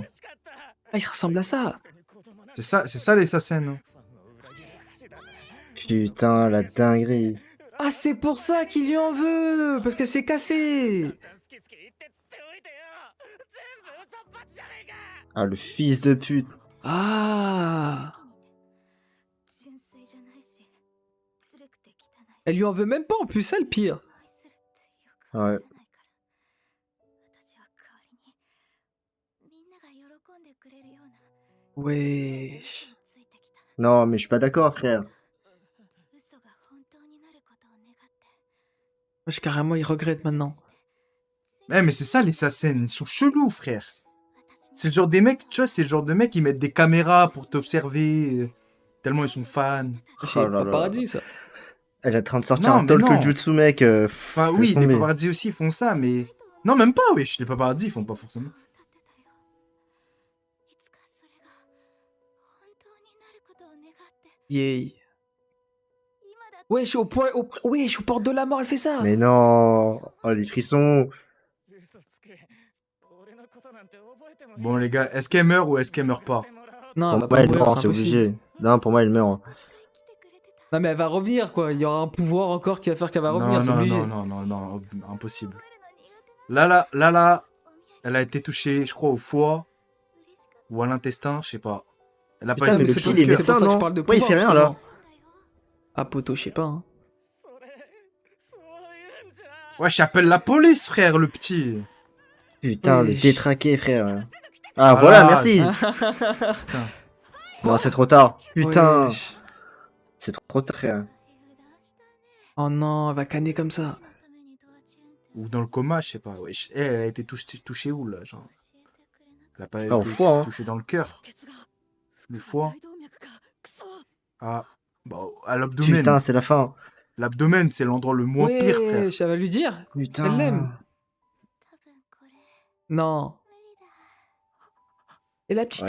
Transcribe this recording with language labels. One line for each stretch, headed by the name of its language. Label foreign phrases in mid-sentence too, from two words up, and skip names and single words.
French: Ah, il ressemble à ça. C'est ça les SACEM. Hein. Putain, la dinguerie. Ah, c'est pour ça qu'il lui en veut. Parce qu'elle s'est cassée. Ah, le fils de pute. Ah.
Japanese: 純粋じゃないし、ずるくて汚いし。
French: Elle lui en veut même pas en plus, ça le pire.
Japanese: 愛するってよくわからないから。私は代わりにみんなが喜んでくれるような
French: Wesh.
Japanese: 嘘をついてきた。
French: Non, mais je suis pas d'accord, frère.
Japanese: 嘘が本当になることを願って。
French: Wesh, carrément, il regrette maintenant. Mais c'est ça les SACEM, ils sont chelous frère. C'est le genre des mecs, tu vois, c'est le genre de mecs qui mettent des caméras pour t'observer, tellement ils sont fans. C'est Oh là pas là. paradis, ça. Elle est en train de sortir Non, un mais talk non. jutsu, mec. Enfin oui, les paparazzi aussi font ça, mais... Non, même pas, wesh, les paparazzi ils font pas forcément.
Japanese: いつかそれが本当になることを願って Yay. 今だって
French: Wesh, wesh, aux portes de la mort, elle fait ça. Mais non! Oh, les frissons! Bon les gars, est-ce qu'elle meurt ou est-ce qu'elle meurt pas? Non, Pour elle va moi, pas elle mourir, meurt, c'est c'est impossible. obligé. Non, pour moi, elle meurt.
Japanese: 来てくれてた
French: Non, mais elle va revenir, quoi. Il y aura un pouvoir encore qui va faire qu'elle va revenir, Non, c'est non, obligé. non, impossible. Là, elle a été touchée, je crois, au foie ou à l'intestin, je sais pas. Elle a pas Putain, mais été le c'est petit, touchée il est au cœur. pour ça médecin, que je non? parle de Pourquoi il pouvoir, fait rien, là? justement. Ah, poto, je sais pas. Hein. Ouais, j'appelle la police, frère, le petit. Putain, le Wesh. détraqué, frère. Ah, voilà, Voilà. merci! Non, c'est trop tard. Putain! Wesh. C'est trop tard, frère. Oh non, elle va canner comme ça.
Japanese: ためにドアチューンって
French: Ou dans le coma, je sais pas. Wesh, elle a été touchée où, là, genre?
Japanese: 教えてくれなかっ
French: Elle a pas Ah, au été foie, hein. touchée dans le cœur. Le foie. Ah, bah, à l'abdomen. Putain, c'est la fin. L'abdomen, c'est l'endroit le moins pire, frère. Ouais, ça va lui dire. Putain. Elle l'aime. Non. Et la petite,